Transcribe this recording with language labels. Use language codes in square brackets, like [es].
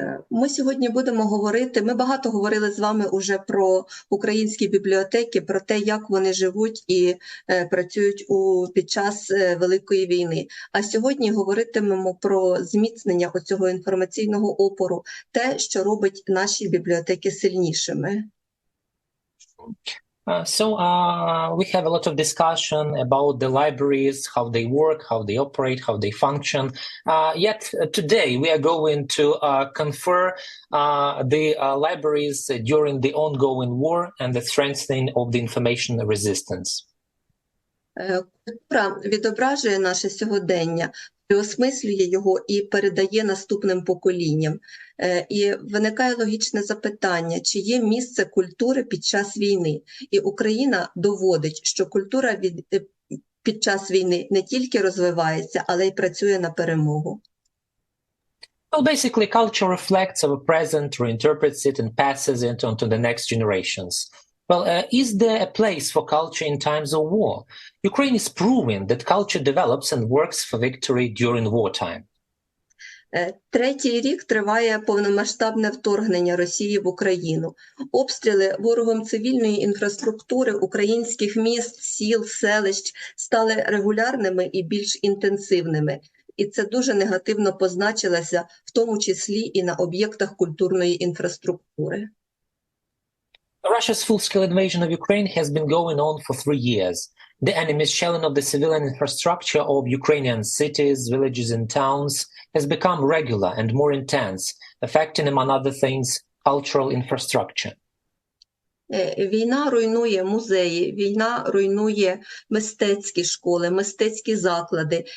[uk] Ми сьогодні будемо говорити, ми багато говорили з вами уже про українські бібліотеки, про те, як вони живуть і працюють під час Великої війни. А сьогодні говоритимемо про зміцнення оцього інформаційного опору, те, що робить наші бібліотеки сильнішими. [en] So we have a lot of discussion about the libraries, how they work, how they operate, how they function. Yet today we are going to confer the libraries during the ongoing war and the strengthening of the information resistance. [uk] Культура відображує наше сьогодення, переосмислює його і передає наступним поколінням. І виникає логічне запитання, чи є місце культури під час війни? І Україна доводить, що культура під час війни не тільки розвивається, але й працює на перемогу. [en] Well, basically, culture reflects our present, reinterprets it, and passes it on to the next generations. Well, is there a place for culture in times of war? Ukraine is proving that culture develops and works for victory during wartime. [uk] Третій рік триває повномасштабне вторгнення Росії в Україну. Обстріли ворогом цивільної інфраструктури українських міст, сіл, селищ стали регулярними і більш інтенсивними. І це дуже негативно позначилося, в тому числі і на об'єктах культурної інфраструктури. [en] Russia's full-scale invasion of Ukraine has been going on for 3 years. The enemy's shelling of the civilian infrastructure of Ukrainian cities, villages, and towns has become regular and more intense, affecting, among other things, cultural infrastructure. [uk] Війна руйнує музеї, війна руйнує мистецькі школи, мистецькі заклади.